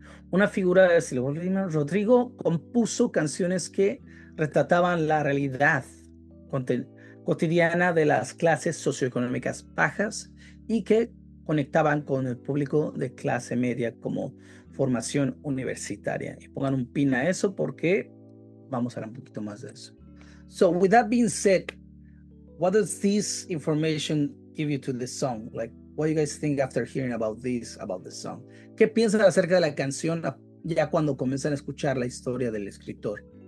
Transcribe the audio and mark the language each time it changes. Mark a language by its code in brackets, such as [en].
[es] Una figura de estilo Rodrigo compuso canciones que retrataban la realidad cotidiana de las clases socioeconómicas bajas y que conectaban con el público de clase media como formación universitaria. Y pongan un pin a eso porque vamos a hablar un poquito más de eso. [en] So with that being said, what does this information give you to the song? Like, what do you guys think after hearing about the song? [es] ¿Qué piensan acerca de la canción ya cuando comienzan a escuchar la historia del escritor?